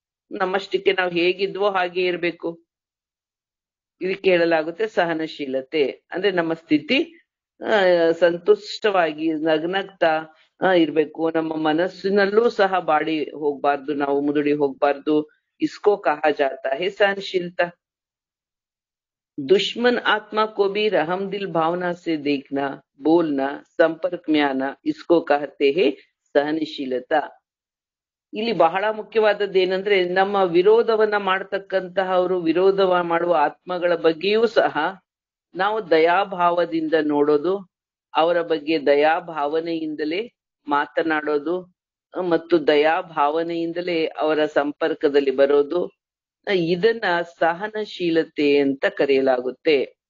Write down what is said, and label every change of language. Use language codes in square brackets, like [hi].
[kn] ನಮ್ಮಷ್ಟಕ್ಕೆ ನಾವು ಹೇಗಿದ್ವೋ ಹಾಗೆ ಇರ್ಬೇಕು. ಇದಕ್ಕೆ ಹೇಳಲಾಗುತ್ತೆ ಸಹನಶೀಲತೆ. ಅಂದ್ರೆ ನಮ್ಮ ಸ್ಥಿತಿ ಸಂತುಷ್ಟವಾಗಿ ನಗ್ನಗ್ತಾ ಇರ್ಬೇಕು. ನಮ್ಮ ಮನಸ್ಸಿನಲ್ಲೂ ಸಹ ಬಾಡಿ ಹೋಗ್ಬಾರ್ದು, ನಾವು ಮುದುಡಿ ಹೋಗ್ಬಾರ್ದು. [hi] ಇಸ್ಕೋ ಕಹಾ ಜಾತಾ ಹೈ ಸಹನಶೀಲತಾ. दुश्मन आत्मा को भी रहम दिल भावना से देखना, बोलना, संपर्क में आना, इसको कहते हैं ಸಹನಶೀಲತಾ. [kn] ಇಲ್ಲಿ ಬಹಳ ಮುಖ್ಯವಾದದ್ದು ಏನಂದ್ರೆ, ನಮ್ಮ ವಿರೋಧವನ್ನ ಮಾಡತಕ್ಕಂತಹವರು, ವಿರೋಧ ಮಾಡುವ ಆತ್ಮಗಳ ಬಗ್ಗೆಯೂ ಸಹ ನಾವು ದಯಾಭಾವದಿಂದ ನೋಡೋದು, ಅವರ ಬಗ್ಗೆ ದಯಾಭಾವನೆಯಿಂದಲೇ ಮಾತನಾಡೋದು, ಮತ್ತು ದಯಾಭಾವನೆಯಿಂದಲೇ ಅವರ ಸಂಪರ್ಕದಲ್ಲಿ ಬರೋದು, ಇದನ್ನ ಸಹನಶೀಲತೆ ಅಂತ ಕರೆಯಲಾಗುತ್ತೆ.